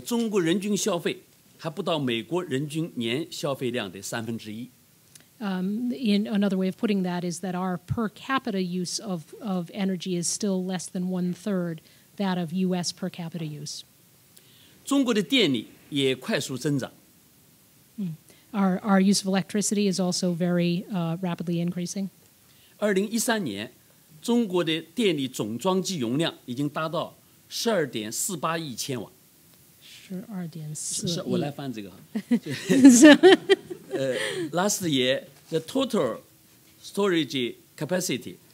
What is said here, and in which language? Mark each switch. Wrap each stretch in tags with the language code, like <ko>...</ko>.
<zh>中国人均消费还不到美国人均年消费量的1/3。</zh> <en>In another way of putting that is that our per capita use of energy is still less than 1/3 that of U.S. per capita use.</en> <zh>中国的电力也快速增长。</zh> <en>Our use of electricity is also very rapidly increasing.</en> <zh>2013年，中国的电力总装机容量已经达到12.48亿千瓦。 12.4亿。我来翻这个。</zh> <en>Last year, the total storage capacity</en>